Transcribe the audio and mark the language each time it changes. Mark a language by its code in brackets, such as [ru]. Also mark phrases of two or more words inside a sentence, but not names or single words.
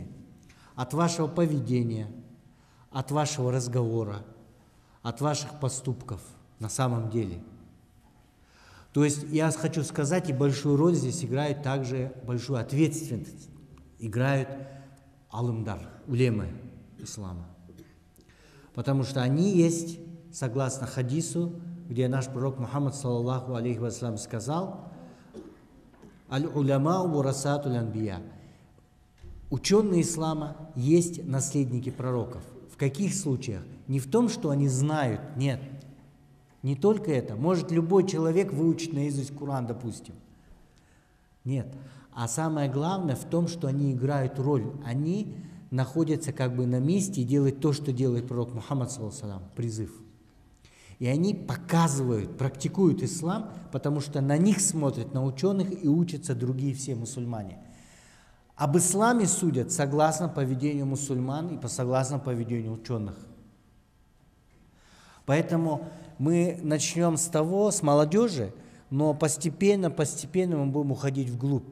[ru] От вашего поведения, от вашего разговора, от ваших поступков на самом деле. То есть я хочу сказать, и большую роль здесь играет также большую ответственность играют алымдар, улемы ислама. Потому что они есть, согласно хадису, где наш пророк Мухаммад, [ar] صلى الله عليه وسلم, [ru] сказал: [ar] «العلماء ورثة الأنبياء». [ru] Ученые ислама есть наследники пророков. В каких случаях? Не в том, что они знают, нет. Не только это. Может любой человек выучить наизусть Коран, допустим. Нет. А самое главное в том, что они играют роль. Они находятся как бы на месте и делают то, что делает пророк Мухаммад, [ar] صلى الله عليه وسلم, [ru] призыв. И они показывают, практикуют ислам, потому что на них смотрят, на ученых, и учатся другие все мусульмане. Об исламе судят согласно поведению мусульман и согласно поведению ученых. Поэтому мы начнем с того, с молодежи, но постепенно мы будем уходить вглубь.